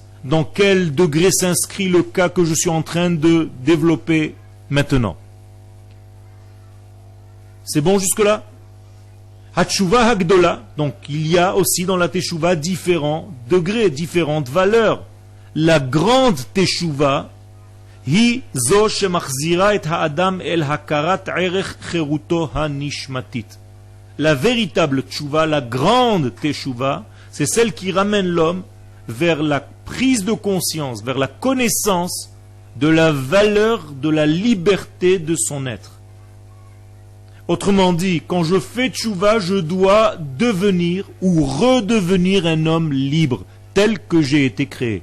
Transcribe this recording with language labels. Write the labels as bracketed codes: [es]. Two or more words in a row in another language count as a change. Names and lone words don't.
[fr] Dans quel degré s'inscrit le cas que je suis en train de développer maintenant? C'est bon jusque-là? [he] התשובה הגדולה, [fr] donc il y a aussi dans la Teshuvah différents degrés, différentes valeurs. La grande Teshuvah, [he] היא זו שמחזירה את האדם אל הכרת ערך חירותו הנשמתית. [fr] La véritable Teshuvah, la grande Teshuvah, c'est celle qui ramène l'homme vers la prise de conscience, vers la connaissance de la valeur de la liberté de son être. Autrement dit, quand je fais tchouva, je dois devenir ou redevenir un homme libre, tel que j'ai été créé.